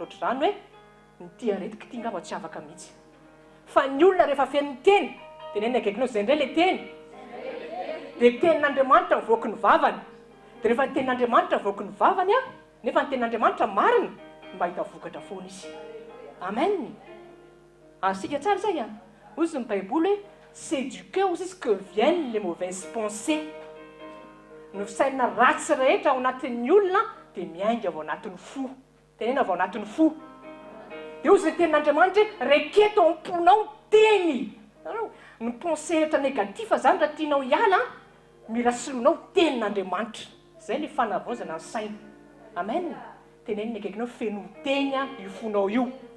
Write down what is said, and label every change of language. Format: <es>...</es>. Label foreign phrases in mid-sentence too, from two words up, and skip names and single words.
<mg>ohatr'izany hoe ny tia aretika ity ngamba tsy afaka mihitsy fa ny olona rehefa feno teny tenenina akaikinao izay indray le teny dia tenin'Andriamanitra mivoky ny vavany dia rehefa ny tenin'Andriamanitra mivoky ny vavany nefa ny tenin'Andriamanitra marina mba hita vokatra foana izy amen asika tsara zay ozy ny baiboly hoe</mg> <fr>c'est du cœur aussi que viennent les mauvaises pensées</fr> <mg>ny fisainana ratsy rehetra ao anatin'ny olona dia miainga ao anatin'ny fo tenena avao anatin'ny fo dia ozy ny tenin'Andriamanitra hoe reketo am-ponao teny ny pensée rehetra négatif zany raha tianao hiala mila soloinao tenin'Andriamanitra zay le fanavaozana ny saina amen teneniny akaikinao feno teny io fonao io</mg>